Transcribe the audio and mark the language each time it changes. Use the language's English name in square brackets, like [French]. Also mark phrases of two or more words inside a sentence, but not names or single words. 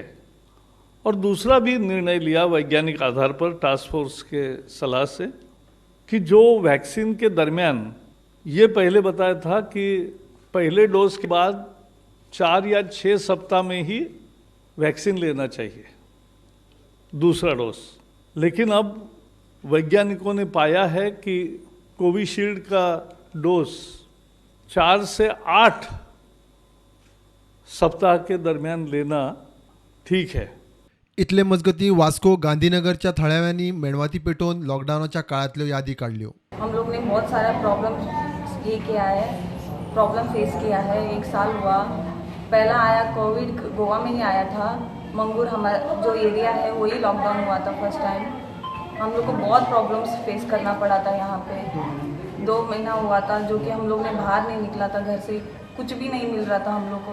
[Hindi] और दूसरा भी निर्णय लिया वैज्ञानिक आधार पर [English] task force [Hindi] के सलाह से कि जो वैक्सीन के दरमियान ये पहले बताया था कि पहले डोज के बाद 4 या 6 सप्ताह में ही वैक्सीन लेना चाहिए, दूसरा डोज। लेकिन अब वैज्ञानिकों ने पाया है कि कोविशील्ड का डोज 4 से 8 सप्ताह के दरमियान लेना ठीक है। [Konkani] इतले मजगती वास्को गांधीनगरच्या थळाव्यांनी मेणवाती पेटवून लॉकडाऊनच्या काळातल्यो यादी काढल्यो। [Hindi] हम लोग ने बहुत सारा [English] problem face [Hindi] किया है। 1 साल हुआ, पहला आया कोविड गोवा में ही आया था। मंगूर हमारा जो एरिया है वही लॉकडाउन हुआ था [English] first time. [Hindi] हम लोग को बहुत [English] problems face [Hindi] करना पड़ा था। यहाँ पे 2 महीना हुआ था जो कि हम लोग ने बाहर नहीं निकला था, घर से कुछ भी नहीं मिल रहा था हम लोग को।